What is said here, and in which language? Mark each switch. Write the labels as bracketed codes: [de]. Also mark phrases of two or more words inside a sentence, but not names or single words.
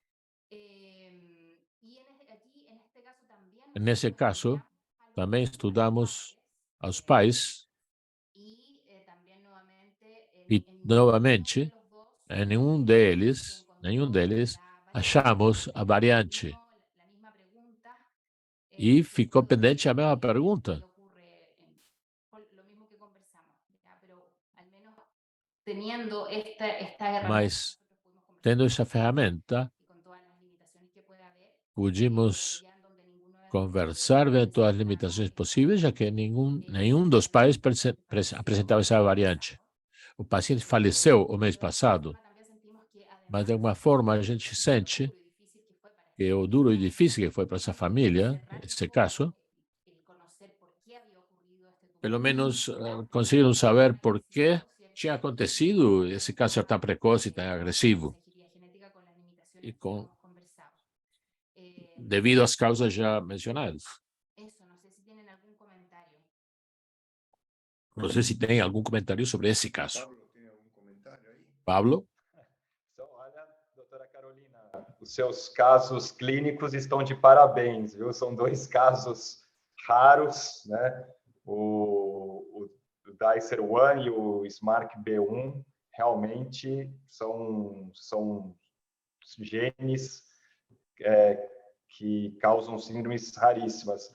[pt] Nesse caso, também estudamos aos pais e, novamente, em nenhum deles achamos a variante. E ficou pendente a mesma pergunta. [es] teniendo esta herramienta, [pt] Mas, tendo essa ferramenta, [es] y con todas las limitaciones que puede haber, pudimos ya en donde ninguno de [pt] conversar de todas as limitações possíveis, já que nenhum dos pais apresentava essa variante. O paciente faleceu o mês passado, [es] también sentimos que [pt] mas de [es] además [pt] alguma forma a gente sente que o duro e difícil que foi para essa família, nesse caso, [es] el conocer por qué había ocurrido este [pt] pelo [es] tumor, [pt] menos conseguiram saber por que tinha acontecido esse câncer tão precoce e tão agressivo, [es] consejería genética con las limitaciones [pt] e que com, [es] hemos conversado. [pt] devido às causas já mencionadas. [es] Eso, no sé si tienen algún comentario. [pt] Não sei se tem algum comentário sobre esse caso. [es] Pablo, ¿tiene algún comentario ahí? Pablo? [pt] Então, olha, doutora Carolina, os seus casos clínicos estão de parabéns, viu? São 2 casos raros, né? O Dicer One e o Smark B1 realmente são genes que causam síndromes raríssimas.